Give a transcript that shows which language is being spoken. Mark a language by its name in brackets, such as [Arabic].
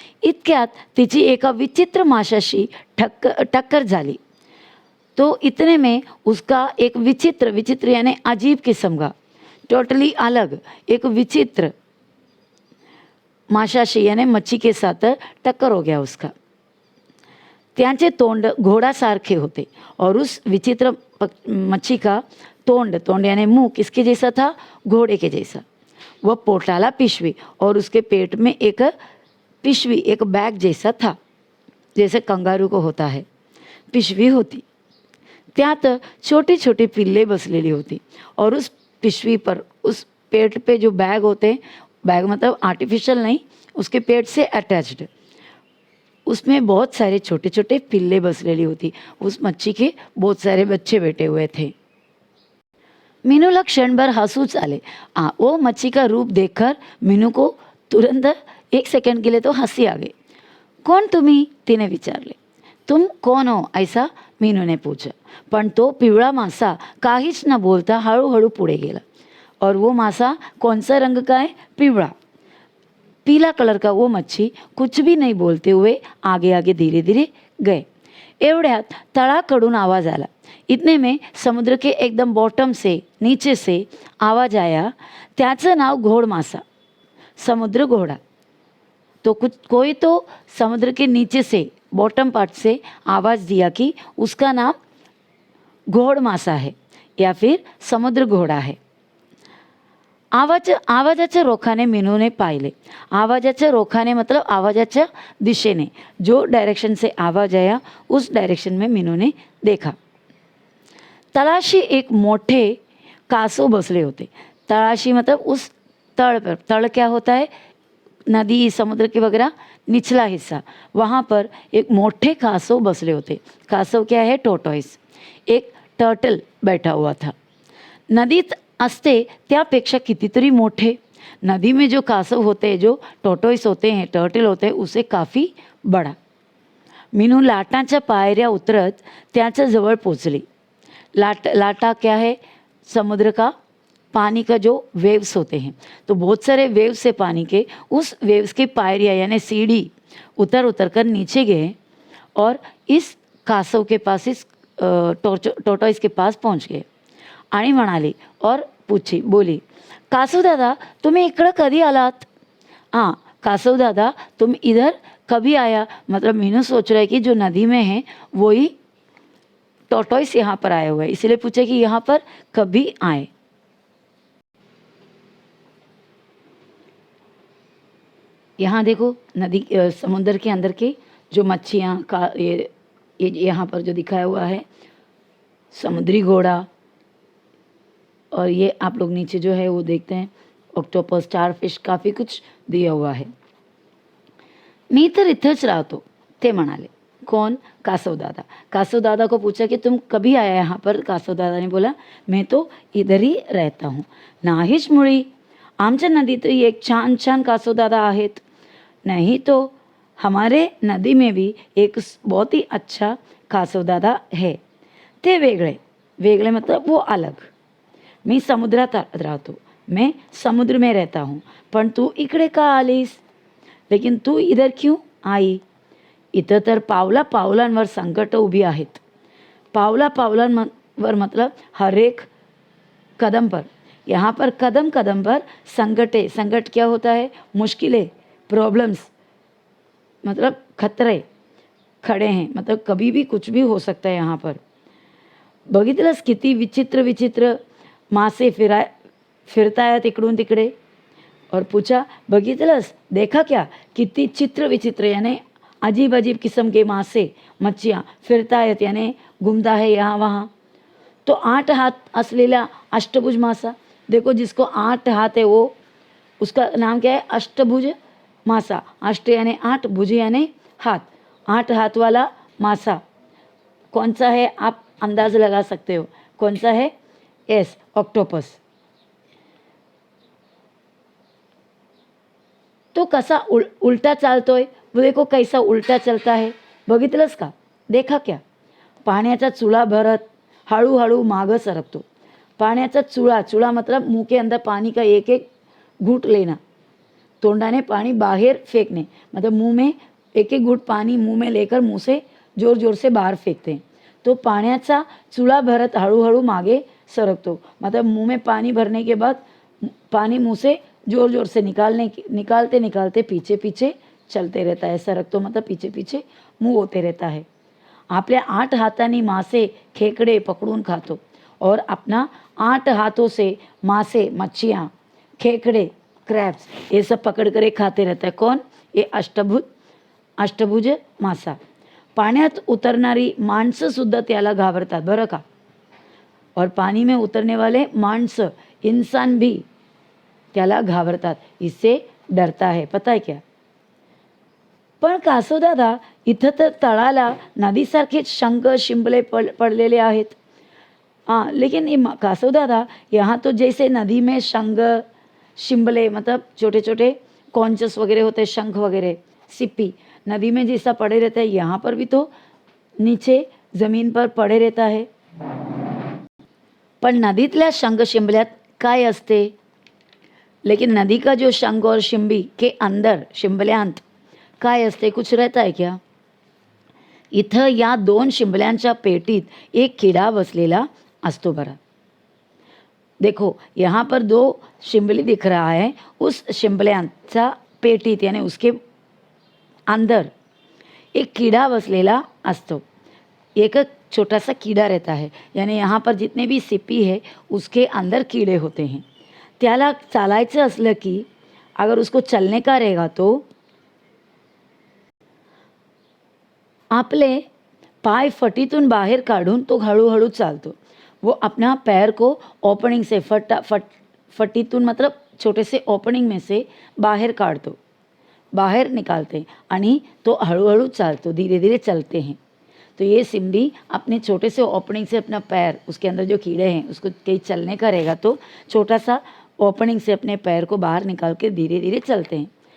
[Marathi] इतक्यात तिची एका विचित्र माशाशी टक्कर झाली. [Hindi] तो इतने में उसका एक विचित्र, विचित्र यानी अजीब किस्म का, टोटली अलग एक विचित्र माशाशी यानी मच्छी के साथ टक्कर हो गया उसका. [Marathi] त्यांचे तोंड घोड़ासारखे होते [Hindi] और उस विचित्र मच्छी का तोंड यानी मुंह किसके जैसा था? घोड़े के जैसा. वह पोटाला पिशवी और उसके पेट में एक पिशवी, एक बैग जैसा था, जैसे कंगारू को होता है पिशवी होती. [Marathi] त्यात छोटी छोटी पिल्ले बसलेली होती [Hindi] और उस पिशवी पर, उस पेट पे जो बैग होते, बैग मतलब आर्टिफिशियल नहीं, उसके पेट से अटैच्ड, उसमें बहुत सारे छोटे छोटे पिल्ले बसलेली होती. उस मच्छी के बहुत सारे बच्चे बैठे हुए थे. [Marathi] मीनूला क्षणभर हंसूच आले. [Hindi] वो मच्छी का रूप देखकर मीनू को तुरंत एक सेकंड के लिए तो हंसी आ गई. [Marathi] कौन तुम्ही? तिने विचारले. [Hindi] तुम कौन हो ऐसा? मीनू ने पूछा. [Marathi] पण तो पिवळा मासा काहीच न बोलता हळूहळू पुढे गेला. [Hindi] और वो मासा कौन सा रंग का है? पिवळा, पीला कलर का. वो मच्छी कुछ भी नहीं बोलते हुए आगे आगे धीरे धीरे गए. [Marathi] एवढ्यात तळाकडून आवाज आला. [Hindi] इतने में समुद्र के एकदम बॉटम से, नीचे से आवाज आया. [Marathi] त्याचं नाव घोड़ मासा, समुद्र घोड़ा. [Hindi] तो कोई तो समुद्र के नीचे से, बॉटम पार्ट से आवाज दिया कि उसका नाम घोड़ मासा है या फिर समुद्र घोड़ा है. [Marathi] आवाजाच्या रोखाने मीनूने पाहिले. आवाजाच्या रोखाने मतलब आवाजाच्या दिशेने, [Hindi] जो डायरेक्शन से आवाज आया उस डायरेक्शन में मीनू ने देखा. [Marathi] तळाशी एक मोठे कासव बसले होते. [Hindi] तळाशी मतलब उस तल पर. तल क्या होता है? नदी, समुद्र के वगैरह निचला हिस्सा. वहाँ पर [Marathi] एक मोठे कासव बसले होते. [Hindi] कासव क्या है? टोटॉइस. एक टर्टल बैठा हुआ था. [Marathi] नदीत असते त्यापेक्षा कितीतरी मोठे. [Hindi] नदी में जो कासव होते हैं, जो टोटॉइस होते हैं, टर्टल होते हैं, उसे काफ़ी बड़ा. [Marathi] मीनू लाटांच्या पायऱ्या उतरत त्याच्या जवळ पोचली. [Hindi] लाटा क्या है? समुद्र का पानी का जो वेव्स होते हैं. तो बहुत सारे वेव्स है पानी के. उस वेव्स की पायरियाँ यानी सीढ़ी उतर उतर कर नीचे गए और इस कासव के पास, इस टोटॉइस के पास पहुंच गए. [Marathi] आणि म्हणाली [Hindi] और पूछी, बोली, [Marathi] कासव दादा तुम्हें इकडं कधी आलात? [Hindi] हाँ, कासव दादा तुम इधर कभी आया? मतलब मीनू सोच रहा है कि जो नदी में है वही टोटॉइस यहाँ पर आए हुए हैं, इसलिए पूछे कि यहाँ पर कभी आए. यहाँ देखो नदी, समुद्र के अंदर के जो मच्छियाँ का ये यहाँ पर जो दिखाया हुआ है समुद्री घोड़ा, और ये आप लोग नीचे जो है वो देखते हैं ऑक्टोपस, स्टारफिश, काफ़ी कुछ दिया हुआ है. [Marathi] मी तर इथंच राहतो, ते म्हणाले. [Hindi] कौन? कासव दादा. कासव दादा को पूछा कि तुम कभी आया यहाँ पर? कासव दादा ने बोला, मैं तो इधर ही रहता हूँ. [Marathi] नाहीच मुळी, आमच्या नदीत एक छान छान कासव दादा आहेत. [Hindi] नहीं तो हमारे नदी में भी एक बहुत ही अच्छा कासव दादा है. [Marathi] ते वेगळे. [Hindi] वेगळे मतलब वो अलग. [Marathi] मी समुद्रात राहतो, [Hindi] मैं समुद्र में रहता हूँ. [Marathi] पण तू इकडे का आलीस? [Hindi] लेकिन तू इधर क्यों आई? [Marathi] इथं तर पावला पावलांवर संकट उभी आहेत. [Hindi] पावला पावलांवर मतलब हर एक कदम पर. यहाँ पर कदम कदम पर संकटे. संकट क्या होता है? मुश्किलें, प्रॉब्लम्स, मतलब खतरे खड़े हैं. मतलब कभी भी कुछ भी हो सकता है यहाँ पर. [Marathi] बघितलंस किती विचित्र विचित्र मासे फिरतायत इकडून तिकडे. [Hindi] और पूछा, बघितलंस? देखा क्या? किती चित्र विचित्र यानी अजीब अजीब किस्म के मासे, मच्छियाँ फिरतायत यानी घूमता है यहाँ वहाँ. [Marathi] तो 8 हाथ असलेला अष्टभुज मासा. [Hindi] देखो जिसको 8 हाथ है वो, उसका नाम क्या है? अष्टभुज मासा. अष्ट यानी 8, भुज यानी हाथ. 8 हाथ वाला मासा कौन सा है? आप अंदाज़ लगा सकते हो कौन सा है. [English] Yes, octopus. [Marathi] तो कसा उलटा चालतोय, [Hindi] देखो कैसा उलटा चलता है, [Marathi] बघितलंस का? [Hindi] देखा क्या? [Marathi] पाण्याचा चुळा भरत हळूहळू मागं सरकतो. [Hindi] पाण्याचा चुळा, चुळा मतलब मुंह के अंदर पानी का एक एक घूंट लेना, तोंडाने पानी बाहर फेंकने, मतलब मुंह में एक एक घूंट पानी मुंह में लेकर मुंह से जोर जोर से बाहर फेंकते हैं. [Marathi] तो पाण्याचा चुळा भरत हळूहळू मागे सरकतो, [Hindi] मतलब मुंह में पानी भरने के बाद पानी मुंह से जोर जोर से निकालते निकालते पीछे पीछे चलते रहता है. सरकतो मतलब पीछे पीछे मूव होते रहता है. [Marathi] आपल्या 8 हाथांनी मासे खेकडे पकडून खातो [Hindi] और अपना 8 हाथों से मासे, मच्छियाँ, खेकडे, क्रैब्स ये सब पकड़ कर खाते रहता है. कौन? ये अष्टभुज मासा. [Marathi] पाण्यात उतरणारी माणसं सुद्धा त्याला घाबरतात बरं का. [Hindi] और पानी में उतरने वाले माणसं, इंसान भी [Marathi] त्याला घाबरतात, [Hindi] इससे डरता है. पता है क्या? [Marathi] पण कासवदादा, इथं तर तळाला नदीसारखेच शंख शिंपले पडलेले आहेत. [Hindi] हाँ, लेकिन ये कासवदादा, यहाँ तो जैसे नदी में शंख शिंपले मतलब छोटे छोटे कॉन्चस वगैरह होते हैं, शंख वगैरह, सिप्पी नदी में जैसा पड़े रहता है, यहाँ पर भी तो नीचे जमीन पर पड़े रहता है. [Marathi] पण नदीतल्या शंख शिंपल्यात काय असते? [Hindi] लेकिन नदी का जो शंख और शिंबी के अंदर, [Marathi] शिंपल्यांत काय असते? [Hindi] कुछ रहता है क्या? [Marathi] इथं या 2 शिंपल्यांच्या पेटीत एक किडा बसलेला असतो बरा. [Hindi] देखो यहाँ पर 2 शिंपली दिख रहा है. उस शिंपल्यांचा पेटीत यानी उसके अंदर एक कीड़ा [Marathi] बसलेला असतो. [Hindi] एक छोटा सा कीड़ा रहता है, यानी यहाँ पर जितने भी सिप्पी है उसके अंदर कीड़े होते हैं. [Marathi] त्याला चालायचं असलं की [Hindi] अगर उसको चलने का रहेगा तो [Marathi] आपले पाय फटीतून बाहेर काढून तो हळूहळू चालतो. [Hindi] वो अपना पैर को ओपनिंग से फटीतून मतलब छोटे से ओपनिंग में से बाहर काढतो, बाहर निकालते हैं [Marathi] आणि तो हळूहळू चालतो, [Hindi] धीरे धीरे चलते हैं. तो ये सिंबी अपने छोटे से ओपनिंग से अपना पैर, उसके अंदर जो कीड़े हैं उसको कहीं चलने का रहेगा तो छोटा सा ओपनिंग से अपने पैर को बाहर निकाल के धीरे धीरे चलते हैं.